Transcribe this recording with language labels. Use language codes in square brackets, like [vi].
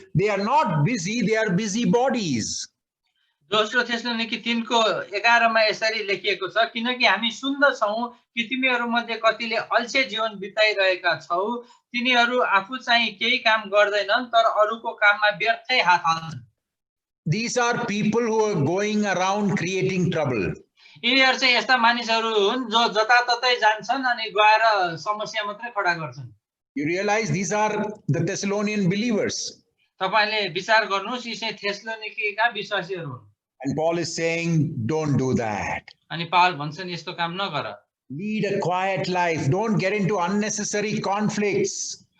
[en] They are not busy, they are busybodies. [ne] दोस्रो थेसलोनिकी 3 को 11 मा यसरी लेखिएको छ, किनकि हामी सुन्दछौं कि तिमीहरू मध्ये कतिले अल्छे जीवन बिताइरहेका छौ, तिनीहरू आफू चाहिँ केही काम गर्दैनन् तर अरूको काममा व्यर्थै हात हाल्छन्। [en] These are people who are going around creating trouble. [ne] यिनीहरू चाहिँ यस्ता मानिसहरू हुन् जो जताततै जान्छन् अनि गएर समस्या मात्रै खडा गर्छन्। [en] You realize these are the Thessalonian believers. [ne] तपाईले विचार गर्नुस् यी चाहिँ थेसलोनिकीका विश्वासीहरू हुन्। [en] And Paul is saying, don't do that. [ne] अनि पावल भन्छन् यस्तो काम नगर। [en] Lead a quiet life. Don't get into unnecessary conflicts.